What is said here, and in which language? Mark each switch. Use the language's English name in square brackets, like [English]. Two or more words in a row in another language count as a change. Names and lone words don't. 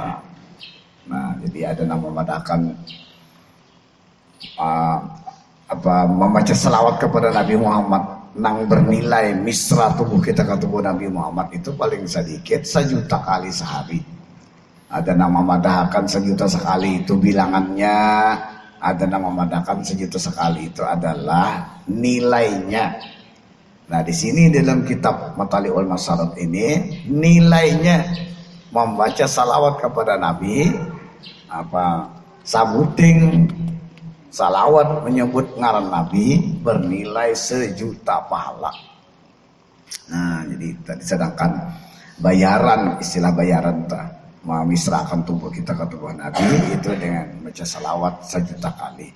[Banjar] Nah, jadi ada nama memadakan membaca salawat kepada Nabi Muhammad nang bernilai misra tubuh kita ke tubuh Nabi Muhammad itu paling sedikit 1.000.000 kali sehari. [Indonesian] Ada nama memadakan 1.000.000 sekali itu bilangannya, ada nama memadakan 1.000.000 sekali itu adalah nilainya. [Banjar] Nah, di sini dalam kitab Matali'ul Masarat ini nilainya membaca salawat kepada Nabi sabuting salawat menyebut ngaran Nabi bernilai 1.000.000 pahala. [Indonesian] Nah, jadi tadi sedangkan bayaran, istilah bayaran memisrakan tubuh kita ke tubuh Nabi itu dengan baca salawat 1.000.000 kali.